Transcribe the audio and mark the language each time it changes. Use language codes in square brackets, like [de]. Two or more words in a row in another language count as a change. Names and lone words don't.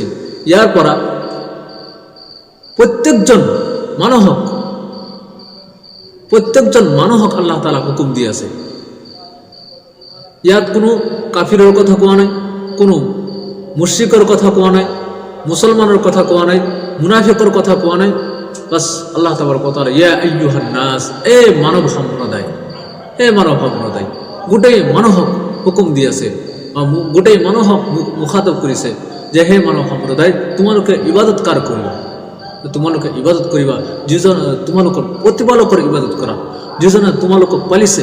[as] ইয়াৰ পৰা প্ৰত্যেকজন মানুহক আল্লাহ তাআলা হুকুম দি আছে। ইয়াত কোনো কাফিৰৰ কথা কোৱা নাই, কোনো মুশরিকৰ কথা কোৱা নাই, মুছলমানৰ কথা কোৱা নাই, মুনাফিকৰ কথা কোৱা নাই। [ar] বাস الله تبارك وتعالى يا أيها الناس, [as] এ মানৱ সম্প্ৰদায়, গোটেই মানুহক হুকুম দি আছে, গোটেই মানুহক মুখাতব কৰিছে যে হে মানৱ সম্প্ৰদায়, তোমালোকে ইবাদত কাৰ কৰিবা। তোমালোকে ইবাদত কৰিবা যিজন তোমালোকৰ প্ৰতিপালকৰ ইবাদত কৰা, যিজনে তোমালোকক পালিছে।